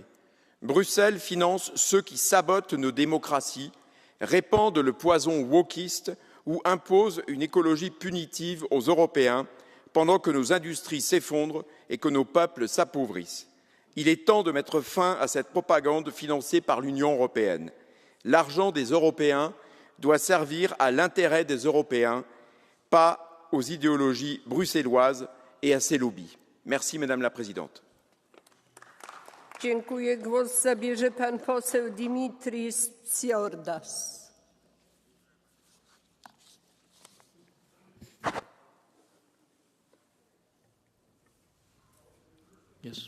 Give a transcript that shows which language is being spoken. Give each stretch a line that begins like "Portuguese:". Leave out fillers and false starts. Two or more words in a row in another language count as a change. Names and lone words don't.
French: Bruxelles finance ceux qui sabotent nos démocraties, répandent le poison wokiste ou imposent une écologie punitive aux Européens pendant que nos industries s'effondrent et que nos peuples s'appauvrissent. Il est temps de mettre fin à cette propagande financée par l'Union européenne. L'argent des Européens doit servir à l'intérêt des Européens, pas aux idéologies bruxelloises et à ses lobbies. Merci, Madame la Présidente.
Polish: Dziękuję. Głos zabierze pan poseł Dimitris Tsiordas. Yes.